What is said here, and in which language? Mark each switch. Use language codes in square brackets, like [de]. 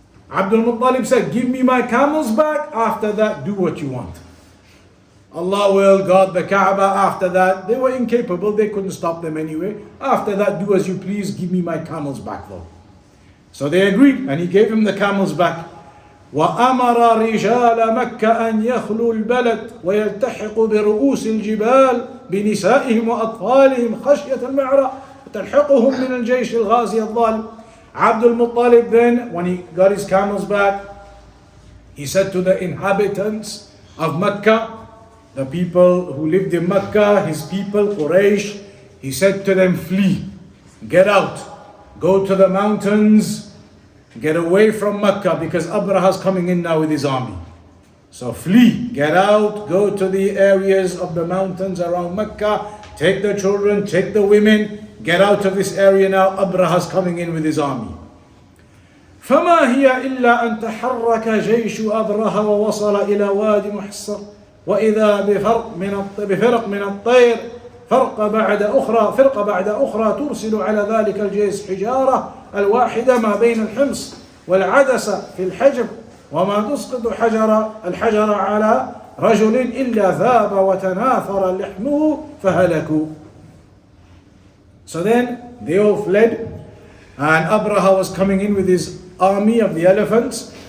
[en] Abdul Muttalib said, give me my camels back, after that do what you want. Allah will guard the Kaaba. After that, they were incapable, they couldn't stop them anyway. After that, do as you please, give me my camels back though. So they agreed, and he gave him the camels back. [ar] وأمر رجال مكة أن يخلوا البلد ويلتحقوا برؤوس الجبال بنسائهم وأطفالهم خشية المعرة وتلحقهم من الجيش الغازي الظالم. [en] Abdul Muttalib then, when he got his camels back, he said to the inhabitants of Mecca, the people who lived in Mecca, his people, Quraysh, he said to them, flee, get out, go to the mountains, get away from Mecca, because Abraha is coming in now with his army. So flee, get out, go to the areas of the mountains around Mecca, take the children, take the women, get out of this area now, Abraha is coming in with his army. [ar] فما هي إلا أن تحرك جيش أبرهة ووصل إلى وادي محصر وإذا بفرق من الطير فرقة بعد أخرى ترسل على ذلك الجيش حجارة الواحدة ما بين الحمص والعدسة في الحجر وما تسقط الحجر على رجل إلا ذاب وتناثر لحمه فهلكوا. [en] So then they all fled, and Abraha was coming in with his army of the elephants.